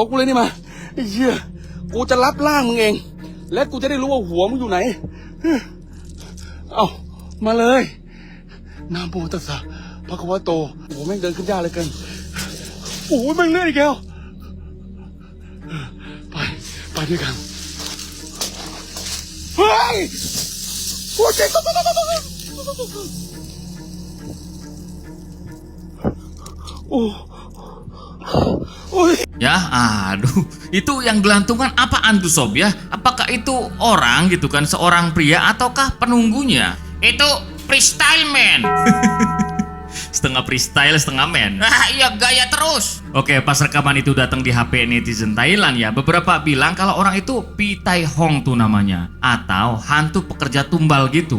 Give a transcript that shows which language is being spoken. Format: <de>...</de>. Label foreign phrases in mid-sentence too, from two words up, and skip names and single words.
<th>กูเลยนี่มาไอ้เหี้ย กูจะรับร่างมึงเอง และกูจะได้รู้ว่าหัวมึงอยู่ไหน เอามาเลย</th> <pi>นะโมตัสสะภะคะวะโต</pi> <th>โอ้โหแม่งเดินขึ้นยากเลยเกินโอ้ยแม่งเลื่อนอีกแล้วไปด้วยกันเฮ้ยโอ้ยเจ๊โอ้ย</th> <id>Ya, aduh, itu yang gelantungan apaan tuh sob ya? Apakah itu orang gitu kan, seorang pria ataukah penunggunya? Itu</id> <en>freestyle man.</en> <id>Setengah freestyle, setengah man. Ah, iya gaya terus. Oke, pas rekaman itu datang di HP netizen Thailand ya, beberapa bilang kalau orang itu Pi Tai Hong tuh namanya, atau hantu pekerja tumbal gitu.</id>